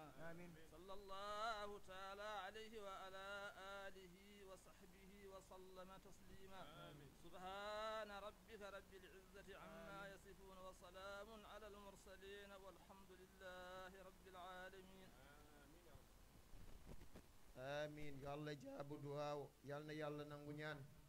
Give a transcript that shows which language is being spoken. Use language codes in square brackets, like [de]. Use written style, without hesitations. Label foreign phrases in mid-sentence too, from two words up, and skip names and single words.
[ar] آمين. صلى الله تعالى عليه وعلى آله وصحبه وسلم تسليما سبحان ربك رب العزة عما يصفون وسلام على المرسلين والحمد لله رب العالمين. [wo] amin yo Allah jaabu duwawu yalna yallah nangu ñaan.